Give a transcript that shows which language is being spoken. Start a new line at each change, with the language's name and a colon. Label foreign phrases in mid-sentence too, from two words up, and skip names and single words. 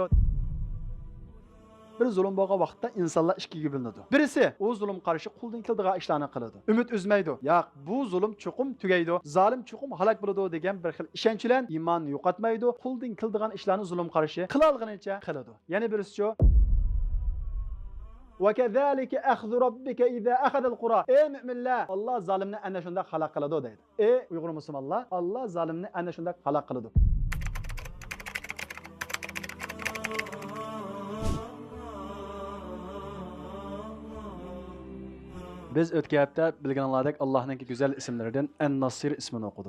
Uzbek: Bir zulm bo'lgan vaqtda insonlar ikkiga bo'linadi. Birisi o zulm qarshi qo'ldan keladigan ishlarni qiladi. Umid uzmaydi. Yo'q, bu zulm chuqum tugaydi, zolim chuqum halok bo'ladi degan bir xil ishonch bilan iymonni yo'qotmaydi, qo'ldan keladigan ishlarni zulm qarshi qila olganicha qiladi. Yana birisi
Arabic: وَكَذَلِكَ أَخْذُ رَبِّكَ إِذَا أَخَذَ الْقُرَى.
Uzbek: Ey müminler, Allah zalimni ana shunda halok qiladi deydi. Ey Uyg'ur musulmonlar, Allah zalimni ana shunda halok qiladi. Biz o'tgan hafta bilganlaridek Allohning go'zal ismlaridan An-Nasir ismini o'qidik.